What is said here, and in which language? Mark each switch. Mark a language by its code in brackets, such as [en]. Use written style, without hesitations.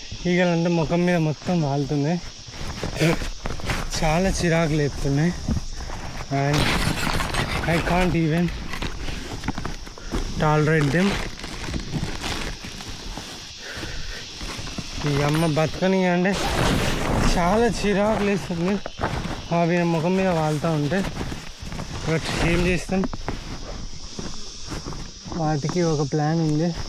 [te] ఈగలు అంటే ముఖం మీద మొత్తం వాళ్తున్నాయి, చాలా చిరాకు లేపుతున్నాయి. [en] And I can't even tolerate them. [te] ఈ అమ్మ బతకని అంటే చాలా చిరాకు లేస్తుంది అవి ముఖం మీద వాళ్తూ ఉంటే. బట్ ఏం చేస్తాం, వాటికి ఒక ప్లాన్ ఉంది.